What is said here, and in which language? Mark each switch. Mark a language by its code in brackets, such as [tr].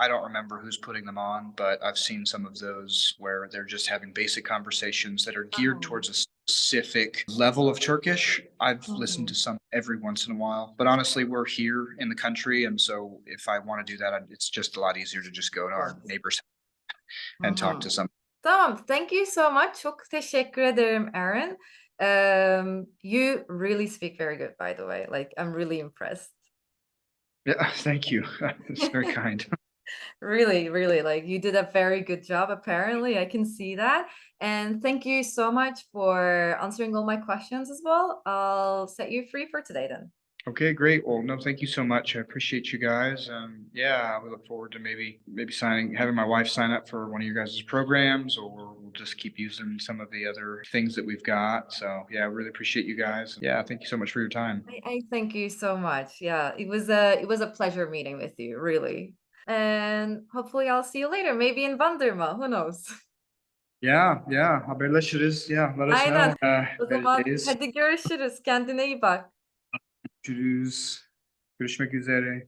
[en] I don't remember who's putting them on, but I've seen some of those where they're just having basic conversations that are geared Oh. towards a specific level of Turkish. I've listened to Mhm. some every once in a while, but honestly, we're here in the country, and so if I want to do that, it's just a lot easier to just go to our Yes. neighbors and talk to Mhm. some. [tr] Tamam. [en] Thank you so much. [tr] Çok teşekkür ederim, Aaron. [en] You really speak very good, by the way. Like, I'm really impressed. Yeah, thank you. It's very kind. Really, really, like you did a very good job, apparently. I can see that. And thank you so much for answering all my questions as well. I'll set you free for today then. Okay, great. Well, no, thank you so much. I appreciate you guys. Yeah, we look forward to maybe having my wife sign up for one of your guys' programs, or we'll just keep using some of the other things that we've got. So yeah, I really appreciate you guys. Yeah, thank you so much for your time. I thank you so much. Yeah, it was a pleasure meeting with you, really. And hopefully I'll see you later, maybe in Bandırma, who knows? Yeah, yeah. [tr] Haberleşiriz. [en] Yeah, let us know. [tr] Aynen. O zaman Vereceğiz. hadi görüşürüz. Kendine iyi bak. Görüşürüz. Görüşmek üzere.